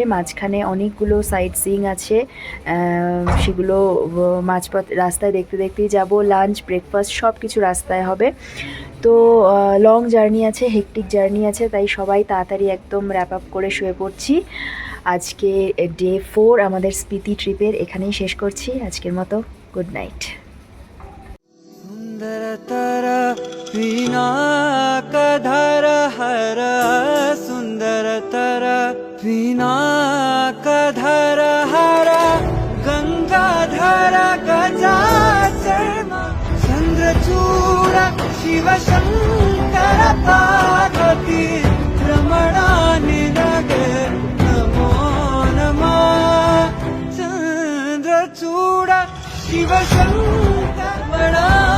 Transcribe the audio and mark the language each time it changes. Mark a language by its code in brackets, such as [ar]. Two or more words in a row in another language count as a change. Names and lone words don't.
[bn] মাঝখানে অনেকগুলো [en] sightseeing [bn] আছে, সেগুলো মাঝপথ রাস্তায় দেখতে দেখতেই যাব। [en] lunch, breakfast [bn] সব কিছু রাস্তায় হবে। তো [en] long journey [bn] আছে, [en] hectic journey [bn] আছে, তাই সবাই তাড়াতাড়ি একদম [en] wrap up [bn] করে শুয়ে পড়ছি। আজকে ডে 4 আমাদের স্পিতি ট্রিপের এখানেই শেষ করছি আজকের মতো। [en] good night. [sa] सुंदरतर पिनाकधर हर सुंदरतर पिनाकधर हर गंगाधर गजाचर्म चंद्रचूड़ शिवशंकर पार्वती रमणानि नगे नमो नमः चंद्रचूड़ शिवशंकर